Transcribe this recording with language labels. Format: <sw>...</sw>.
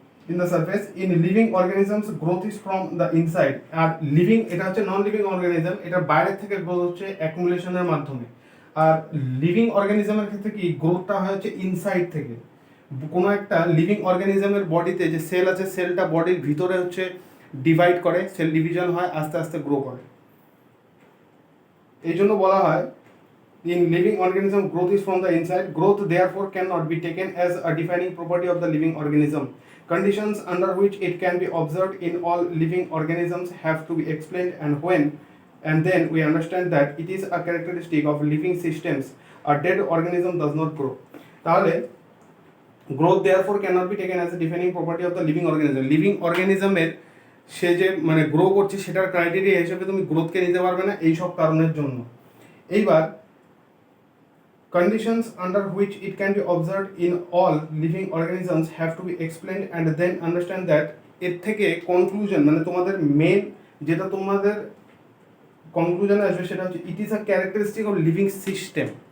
<en>In the surface, in living organisms growth is from the inside.</en> <bn>আর living, এটা হচ্ছে non living organism, এটা বাইরে থেকে growth হচ্ছে অ্যাকুমুলেশনের মাধ্যমে। আর লিভিং অর্গানিজমের ক্ষেত্রে কি গ্রোথটা হয় হচ্ছে ইনসাইড থেকে। কোনো একটা লিভিং অর্গানিজমের বডিতে যে সেল আছে, সেলটা বডির ভিতরে হচ্ছে ডিভাইড করে, সেল ডিভিশন হয়, আস্তে আস্তে গ্রো করে। এই জন্য বলা হয়</bn> <en>in living organism growth is from the inside. Growth therefore cannot be taken as a defining property of the living organism. Conditions under which it can be observed in all living organisms have to be explained, and then we understand that it is a characteristic of living systems. A dead organism does not grow. তাহলে growth therefore cannot be taken as a defining property of the living organism.</en> <bn>Living অর্গানিজমের সে যে মানে grow করছে সেটার criteria হিসেবে তুমি গ্রোথকে নিতে পারবে না এই সব কারণের জন্য।</bn> <en>এইবার conditions under which it can be observed in all living organisms have to be explained and then understand that</en> <bn>এর থেকে কনক্লুশন মানে তোমাদের মেন যেটা তোমাদের কনক্লুশনে আসবে সেটা হচ্ছে</bn> <en>It is a characteristic of living system.</en>